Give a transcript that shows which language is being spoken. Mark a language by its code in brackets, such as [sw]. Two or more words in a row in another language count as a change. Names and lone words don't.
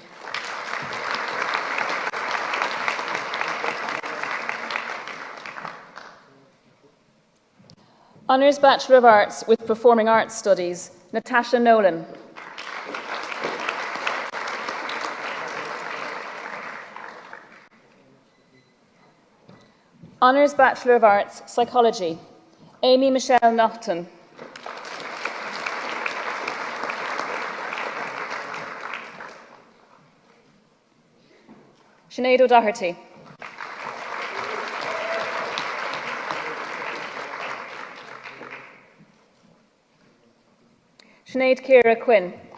[en] Honours Bachelor of Arts with Performing Arts Studies, Natasha Nolan. Honours Bachelor of Arts, Psychology, Amy Michelle Naughton. Sinead O'Doherty. Sinead Ciara Quinn.